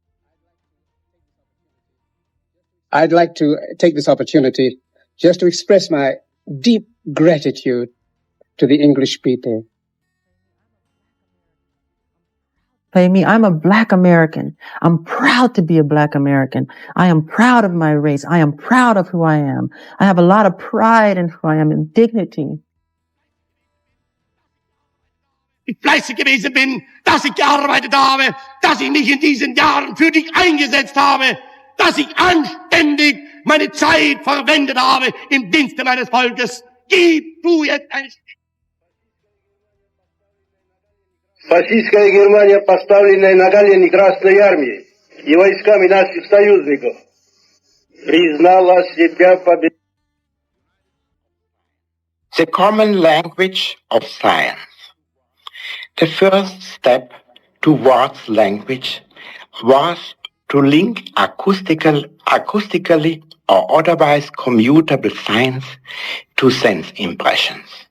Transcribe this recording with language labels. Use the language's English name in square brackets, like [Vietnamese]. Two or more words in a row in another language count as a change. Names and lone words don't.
[English] I'd like to take this opportunity just to express my deep gratitude to the English people. Me, I'm a Black American. I'm proud to be a Black American. I am proud of my race. I am proud of who I am. I have a lot of pride in who I am and dignity. [German] Ich fleißig gewesen bin, dass ich gearbeitet habe, dass ich mich in diesen Jahren für dich eingesetzt habe, dass ich anständig meine Zeit verwendet habe im Dienste meines Volkes. Gib du jetzt ein... [Russian] Фашистская Германия, поставленная на колени Красной Армии и войсками наших союзников, признала себя победителем. [English] The common language of science. The first step towards language was to link acoustically or otherwise commutable signs to sense impressions.